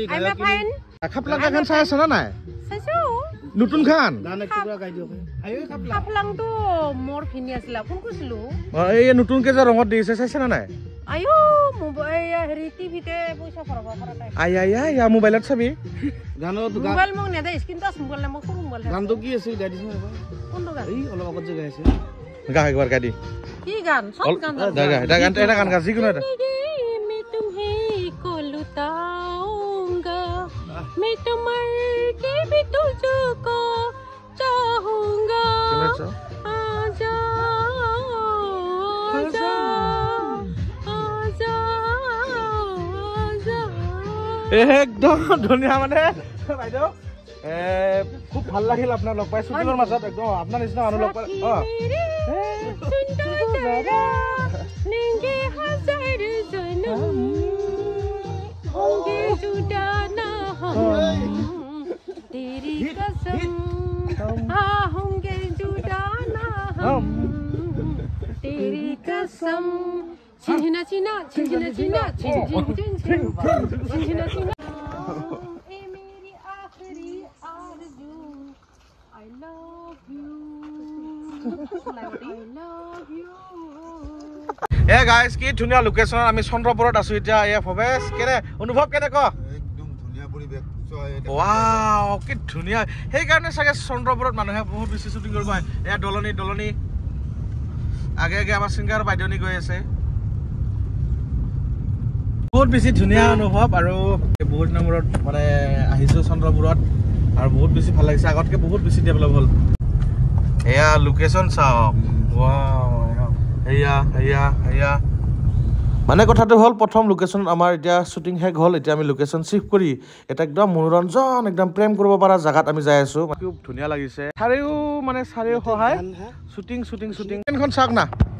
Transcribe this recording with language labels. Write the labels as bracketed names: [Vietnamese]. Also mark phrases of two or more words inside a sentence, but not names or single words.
[Assamese] খাপলাংকা খান চাই আছে না নাই নতুন খান এই নতুনকে যে ৰঙত দিছে চাইছে না নাই মোবাইলত চাবি গানটো কি আছিল গা একবাৰ গা দি এটা গান গা যিকোনো এটা [Hindi] मैं तुम्हारे भी तुझको चाहूंगा आजा आजा आजा आजा [Assamese] একদম ধুনীয়া মানে বাইদেউ খুব ভাল লাগিল আপোনাৰ লগ পাই শ্বুটিঙৰ মাজত একদম আপোনাৰ নিচিনা মানুহ লগ পাই [Hindi] लेंगे हजार जन्म होंगे जुदा ना हम तेरी कसम हाँ होंगे जुदा ना हम तेरी कसम छिना छिना छिना छिना छिना छिना ए मेरी आखिरी आरज़ू [English] I love you I love you [Assamese] এ গাইজ কি ধুনীয়া লোকেশ্যন আমি চন্দ্ৰপুৰত আছো এতিয়া এ ভৱেশ কেনে অনুভৱ কেনে ক একদম ধুনীয়া পৰিৱেশ ৱাও কি ধুনীয়া সেইকাৰণে চাগে চন্দ্ৰপুৰত মানুহে বহুত বেছি শ্বুটিং কৰিব আহে এয়া দলনি দলনি আগে আগে আমাৰ ছিংগাৰ বাইদেউনী গৈ আছে বহুত বেছি ধুনীয়া অনুভৱ আৰু বহুত দিনৰ মূৰত মানে আহিছো চন্দ্ৰপুৰত আৰু বহুত বেছি ভাল লাগিছে আগতকে বহুত বেছি ডেভেলপ হ'ল এয়া লোকেশ্যন চাওক ৱাও এয়া এয়া এয়া মানে কথাটো হ'ল প্ৰথম লোকেশ্যন আমাৰ এতিয়া শ্বুটিং শেষ হ'ল এতিয়া আমি লোকেশ্যন শিফ্ট কৰি এটা একদম মনোৰঞ্জন একদম প্ৰেম কৰিব পৰা জেগাত আমি যাই আছো খুব ধুনীয়া লাগিছে চাৰিও মানে চাৰিও সহায় শ্বুটিং শ্বুটিং শ্বুটিং ট্ৰেইনখন চাওক না